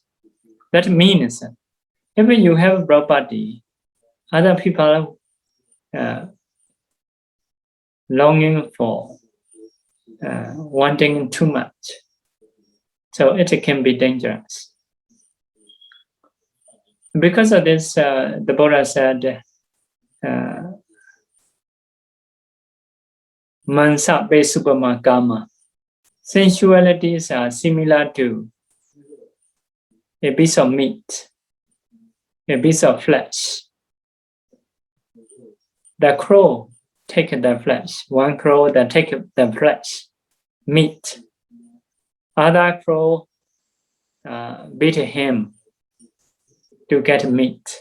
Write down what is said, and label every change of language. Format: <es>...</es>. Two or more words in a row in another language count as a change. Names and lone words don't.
<en>That means if you have a broad body, other people longing for, wanting too much. So it can be dangerous. Because of this, the Buddha said,</en> <pi>Mansa pe supama kama.</pi> <en>Sensualities are similar to a piece of meat, a piece of flesh. The crow take the flesh. One crow that take the flesh, meat. Other crow beat him to get meat.</en>